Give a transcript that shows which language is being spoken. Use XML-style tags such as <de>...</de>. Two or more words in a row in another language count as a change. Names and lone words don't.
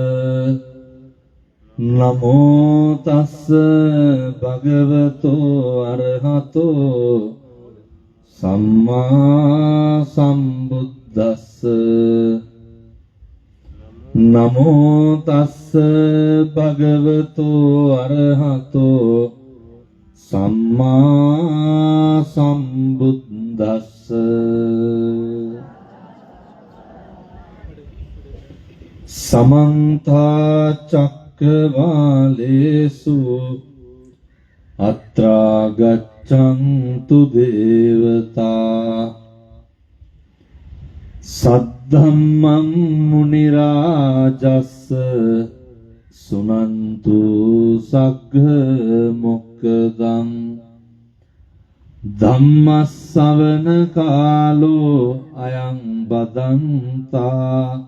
<pi>නමෝ තස්ස භගවතු අරහතෝ සම්මා සම්බුද්දස්ස. නමෝ තස්ස භගවතු අරහතෝ සම්මා සම්බුද්දස්ස. සමන්ත චක්කවාලේසු අත්‍රා ගච්ඡන්තු දේවතා සද්ධම්මං මුනි රාජස්ස සුනන්තු සග්ග මොක්ඛදං ධම්මස්සවන කාලෝ අයං බදන්තා.</pi>